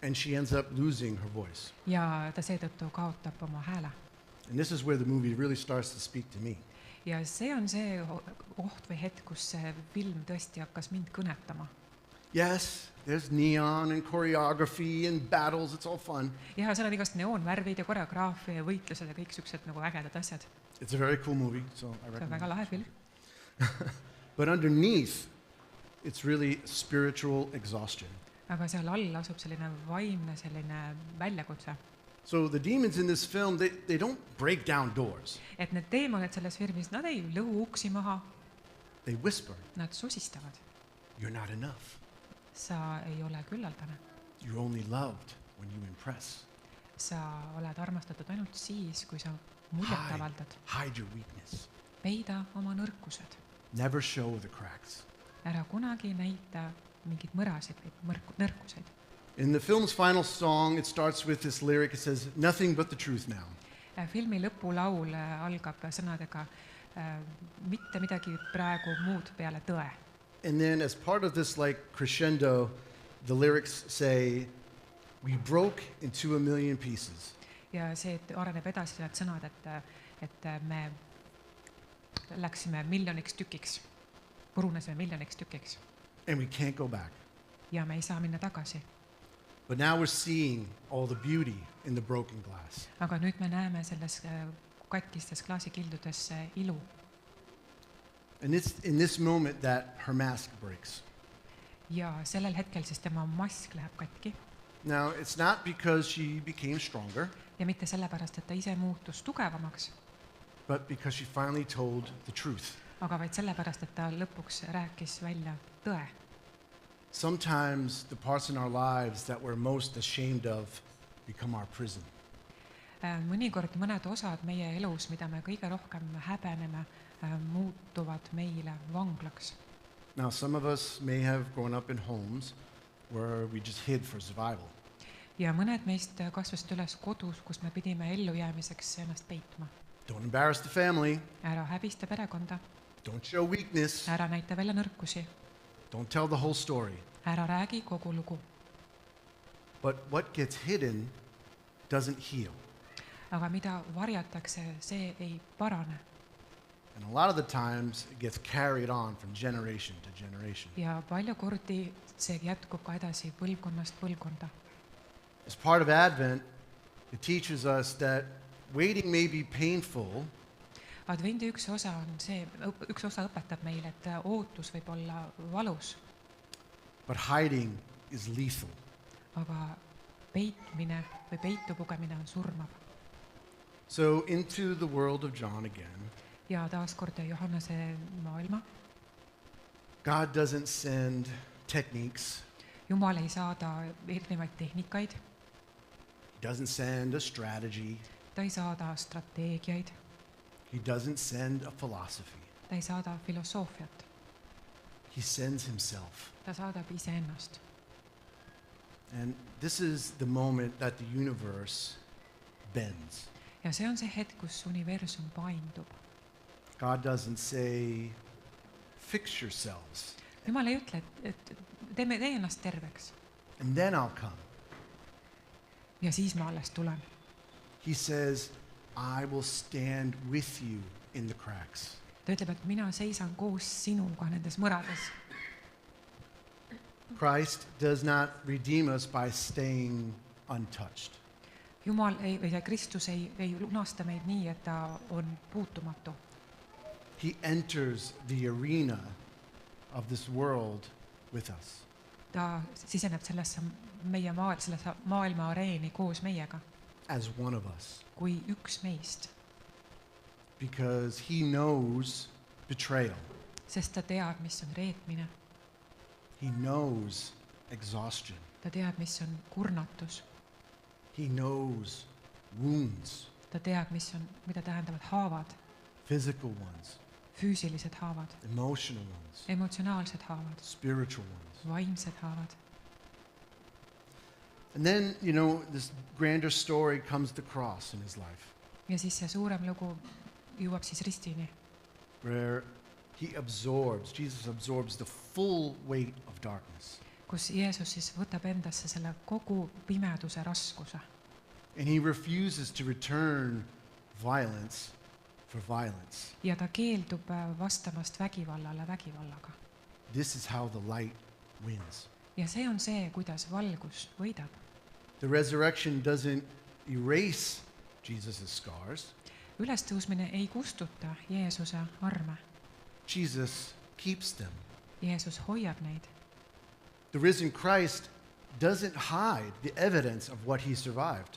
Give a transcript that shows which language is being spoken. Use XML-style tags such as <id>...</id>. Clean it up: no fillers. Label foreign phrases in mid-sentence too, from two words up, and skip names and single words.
<en>and she ends up losing her voice.</en> <et>ja ta seetõttu kaotab oma hääle.</et> <en>And this is where the movie really starts to speak to me.</en> <et>ja see on see koht või hetk, kus see film tõesti hakkas mind kõnetama.</et> <en>Yes, there's neon and choreography and battles, it's all fun.</en> <et>ja seal on igast neoonvärvid ja koreograafia ja võitlused ja kõik siuksed nagu ägedad asjad.</et> <en>It's a very cool movie, so I</en> <et>see on</et> <en>recommend</en> <et>väga lahe film.</et> <en>But underneath, it's really spiritual exhaustion.</en> <et>aga seal all asub selline vaimne selline väljakutse.</et> <en>So the demons in this film, they don't break down doors.</en> <et>et need teemonid selles filmis, nad ei lõhu uksi maha,</et> <en>They whisper,</en> <et>nad susistavad.</et> <en>you're not enough.</en> <et>sa ei ole küllaldane.</et> <en>You're only loved when you impress.</en> <et>sa oled armastatud ainult siis, kui sa muljet avaldad.</et> <en>Hide your weakness.</en> <et>peida oma nõrkused.</et> <en>Never show the cracks.</en> <et>ära kunagi näita mingeid mõrasid või nõrkuseid.</et> <en>In the film's final song, it starts with this lyric. It says, nothing but the truth now.</en> <et>filmi lõpulaul algab sõnadega mitte midagi praegu muud peale tõe.</et> <en>And then as part of this like crescendo, the lyrics say, we broke into 1 million pieces.</en> <et>ja see areneb edasi need sõnad, et me läksime miljoniks tükiks, purunesime miljoniks tükiks</et> <en>And we can't go back.</en> <et>ja me ei saa minna tagasi.</et> <en>But now we're seeing all the beauty in the broken glass.</en> <et>aga nüüd me näeme selles katkistes klaasikildudes ilu.</et> <en>And it's in this moment that her mask breaks.</en> <et>ja sellel hetkel siis tema mask läheb katki</et> <en>Now, it's not because she became stronger,</en> <et>ja mitte sellepärast, et ta ise muutus tugevamaks,</et> <en>but because she finally told the truth.</en> <et>aga vaid sellepärast, et ta lõpuks rääkis välja tõe.</et> <en>Sometimes the parts in our lives that we're most ashamed of become our prison.</en> <et>mõnikord mõned osad meie elus, mida me kõige rohkem häbeneme, muutuvad meile vanglaks.</et> <en>Now, some of us may have grown up in homes where we just hid for survival.</en> <et>ja mõned meist kasvasid üles kodus, kus me pidime ellujäämiseks ennast peitma.</et> <en>Don't embarrass the family.</en> <et>ära häbista perekonda,</et> <en>Don't show weakness.</en> <et>ära näita välja nõrkusi,</et> <en>Don't tell the whole story.</en> <et>ära räägi kogu lugu.</et> <en>But what gets hidden doesn't heal.</en> <et>aga mida varjatakse, see ei parane.</et> <en>And a lot of the times it gets carried on from generation to generation.</en> <et>ja palju kordi see jätkub ka edasi põlvkonnast põlvkonda.</et> <en>As part of Advent, it teaches us that waiting may be painful,</en> <et>Advendi üks osa on see, üks osa õpetab meile, et ootus võib olla valus,</et> <en>but hiding is lethal.</en> <et>aga peitmine või peitu pugemine on surmav.</et> <en>So into the world of John again.</en> <et>ja taaskord Johannese maailma.</et> <en>God doesn't send techniques.</en> <et>Jumal ei saada erinevaid tehnikaid,</et> <en>He doesn't send a strategy.</en> <et>ta ei saada strateegiaid,</et> <en>He doesn't send a philosophy.</en> <et>ta ei saada filosoofiat,</et> <en>He sends himself.</en> <et>ta saadab iseennast.</et> <en>And this is the moment that the universe bends.</en> <et>ja see on see hetk, kus universum paindub.</et> <en>God doesn't say, fix yourselves,</en> <et>Jumal ei ütle, et tee ennast terveks</et> <en>and then I'll come.</en> <et>ja siis ma alles tulen.</et> <en>He says, I will stand with you in the cracks.</en> <et>ta ütleb, et mina seisan koos sinuga nendes mõrades.</et> <en>Christ does not redeem us by staying untouched.</en> <et>Jumal või see Kristus ei lunasta meid nii, et ta on puutumatu.</et> <en>He enters the arena of this world with us.</en> <et>ta siseneb sellesse sellesse maailma areeni koos meiega</et> <en>As one of us.</en> <et>kui üks meist,</et> <en>Because he knows betrayal.</en> <et>sest ta teab, mis on reetmine,</et> <en>He knows exhaustion.</en> <et>ta teab, mis on kurnatus,</et> <en>He knows wounds,</en> <et>ta teab, mida tähendavad haavad,</et> <en>physical ones,</en> <et>füüsilised haavad,</et> <en>emotional ones,</en> <et>emotsionaalsed haavad,</et> <en>spiritual ones.</en> <et>vaimsed haavad.</et> <en>And then, this grander story comes the cross in his life,</en> <et>ja siis see suurem lugu jõuab siis ristini,</et> <en>where Jesus absorbs the full weight of darkness.</en> <et>kus Jeesus siis võtab endasse selle kogu pimeduse raskuse</et> <en>And he refuses to return violence for violence.</en> <et>ja ta keeldub vastamast vägivallale vägivallaga.</et> <en>This is how the light wins.</en> <et>Ja see on see, kuidas valgus võidab.</et> <en>The resurrection doesn't erase Jesus' scars.</en> <et>Ülestõusmine ei kustuta Jeesuse arme.</et> <en>Jesus keeps them.</en> <et>Jeesus hoiab neid.</et> <en>The risen Christ doesn't hide the evidence of what he survived.</en>